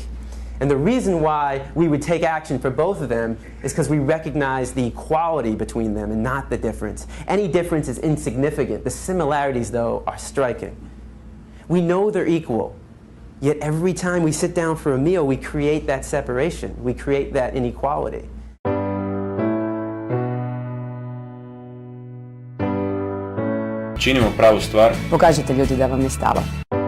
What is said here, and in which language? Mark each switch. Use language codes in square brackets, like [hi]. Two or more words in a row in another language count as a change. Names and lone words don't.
[en] And the reason why we would take action for both of them is because we recognize the equality between them and not the difference. Any difference is insignificant. The similarities, though, are striking. We know they're equal, yet every time we sit down for a meal, we create that separation. We create that inequality. [hr] Činimo pravu stvar. Pokažite ljudi da vam je stalo.